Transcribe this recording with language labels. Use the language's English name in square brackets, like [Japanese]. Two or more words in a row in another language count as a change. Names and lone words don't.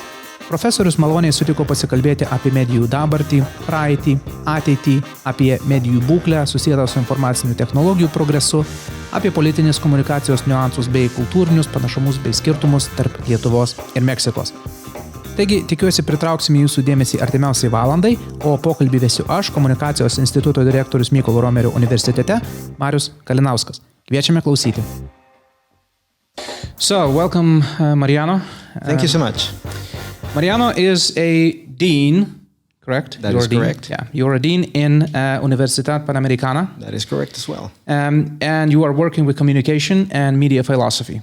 [Lithuanian] Profesorius maloniai sutiko pasikalbėti apie medijų dabartį, praeitį, ateitį, apie medijų būklę susietą su informacinių technologijų progresu, apie politinės komunikacijos niuansus bei kultūrinius panašumus bei skirtumus tarp Lietuvos ir Meksikos. Taigi, tikiuosi pritrauksime jūsų dėmesį artimiausiai valandai, o pokalbį vesiu aš, Komunikacijos instituto direktorius Mykolo Romerio universitete, Marius Kalinauskas. Kviečiame klausyti. [English] So, welcome, Mariano. Thank you so much. Mariano is a dean, correct? That is correct. Yeah, you're a dean in Universidad Panamericana. That is correct as well. And you are working with communication and media philosophy.